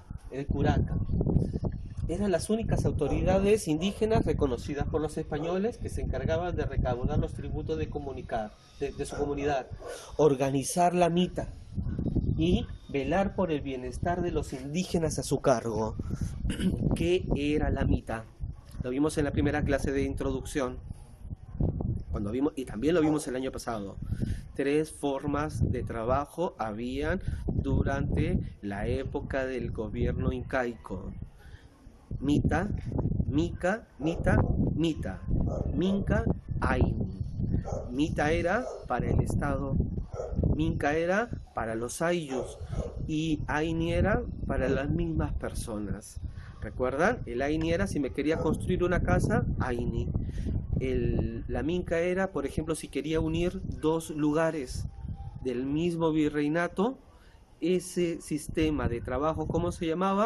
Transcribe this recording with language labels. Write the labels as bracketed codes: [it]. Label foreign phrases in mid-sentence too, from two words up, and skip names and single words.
[es] El curaca eran las únicas autoridades indígenas reconocidas por los españoles que se encargaban de recaudar los tributos de su comunidad, organizar la mita y velar por el bienestar de los indígenas a su cargo. ¿Qué era la mita? Lo vimos en la primera clase de introducción, y también lo vimos el año pasado. 3 formas de trabajo habían durante la época del gobierno incaico: mita, mica, mita, mita, minca, aini. Mita era para el Estado, minca era para los ayllus y aini era para las mismas personas. ¿Recuerdan? El aini era si me quería construir una casa, aini. La minca era, por ejemplo, si quería unir dos lugares del mismo virreinato, ese sistema de trabajo, ¿cómo se llamaba?